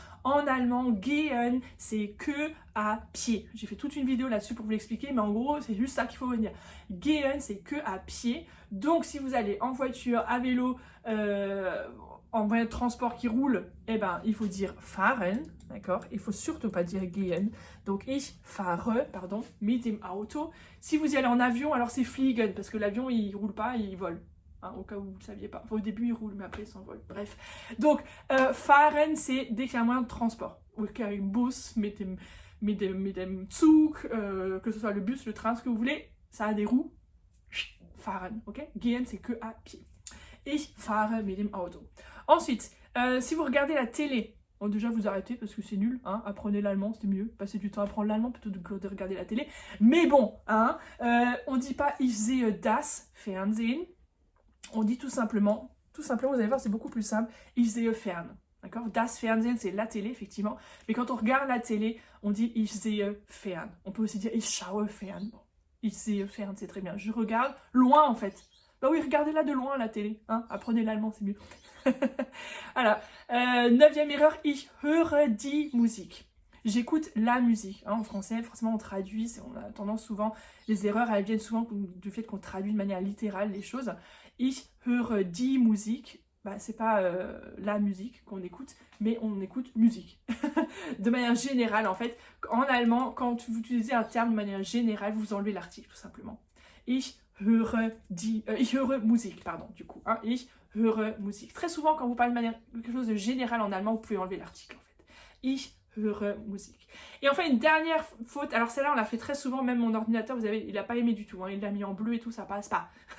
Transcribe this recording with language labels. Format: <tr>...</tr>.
<fr>En allemand, gehen, c'est que à pied. J'ai fait toute une vidéo là-dessus pour vous l'expliquer, mais en gros, c'est juste ça qu'il faut retenir. Gehen, c'est que à pied. Donc, si vous allez en voiture, à vélo, en moyen de transport qui roule, eh ben, il faut dire fahren, d'accord? Il faut surtout pas dire gehen.</fr> <de>Donc, ich fahre, pardon, mit dem Auto.</de> <fr>Si vous y allez en avion, alors c'est fliegen, parce que l'avion, il roule pas, il vole. Hein, au cas où vous ne le saviez pas. Enfin, au début, il roule, mais après, il s'envole. Bref. Donc, fahren, c'est dès qu'il y a un moyen de transport. Avec un bus,</fr> <de>mit dem Zug,</de> <fr>que ce soit le bus, le train, ce que vous voulez, ça a des roues. Fahren, ok? Gehen, c'est que à pied.</fr> <de>Ich fahre mit dem Auto.</de> <fr>Ensuite, si vous regardez la télé, bon, déjà vous arrêtez parce que c'est nul, hein, apprenez l'allemand, c'est mieux, passez du temps à apprendre l'allemand plutôt que de regarder la télé. Mais bon, hein, on dit pas</fr> <de>ich sehe das Fernsehen.</de> <fr>On dit tout simplement, vous allez voir, c'est beaucoup plus simple,</fr> <de>ich sehe fern.</de> <fr>D'accord?</fr> <de>Das Fernsehen,</de> <fr>c'est la télé, effectivement. Mais quand on regarde la télé, on dit</fr> <de>ich sehe fern.</de> <fr>On peut aussi dire</fr> <de>ich schaue fern.</de> <fr>Bon,</fr> <de>ich sehe fern,</de> <fr>c'est très bien. Je regarde loin, en fait. Bah oui, regardez-la de loin, la télé. Hein? Apprenez l'allemand, c'est mieux. Voilà. 9e erreur,</fr> <de>ich höre die Musik.</de> <fr>J'écoute la musique. Hein, en français, forcément, on traduit. On a tendance souvent, les erreurs, elles viennent souvent du fait qu'on traduit de manière littérale les choses.</fr> <de>Ich höre die Musik.</de> <fr>Bah, c'est pas la musique qu'on écoute, mais on écoute musique. De manière générale, en fait. En allemand, quand vous utilisez un terme de manière générale, vous enlevez l'article, tout simplement.</fr> <de>Ich höre Musik,</de> <fr>pardon, du coup.</fr> <de>Hein, ich höre Musik.</de> <fr>Très souvent, quand vous parlez de manière quelque chose de général en allemand, vous pouvez enlever l'article, en fait.</fr> <de>Ich höre Musik.</de> <fr>Et enfin, une dernière faute. Alors, celle-là, on l'a fait très souvent. Même mon ordinateur, vous savez, il n'a pas aimé du tout. Hein, il l'a mis en bleu et tout, ça passe pas.</fr>